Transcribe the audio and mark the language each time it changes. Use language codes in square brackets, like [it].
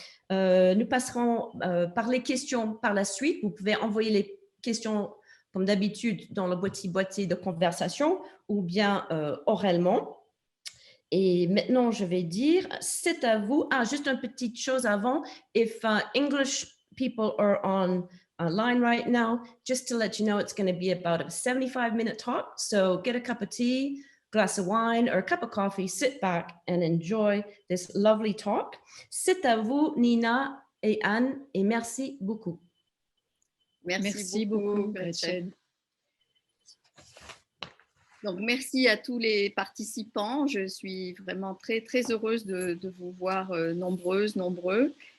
[fr] Nous passerons par les questions par la suite. Vous pouvez envoyer les questions comme d'habitude dans le boîtier de conversation ou bien oralement. Et maintenant, je vais dire, c'est à vous. Ah, juste une petite chose avant. [en] If English people are on line right now, just to let you know, it's going to be about a 75-minute talk. So get a cup of tea, glass of wine, or a cup of coffee, sit back and enjoy this lovely talk. [fr] C'est à vous, Nina et Anne, et merci beaucoup. Merci beaucoup, Gretchen. Donc, merci à tous les participants. Je suis vraiment très, très heureuse de vous voir nombreux.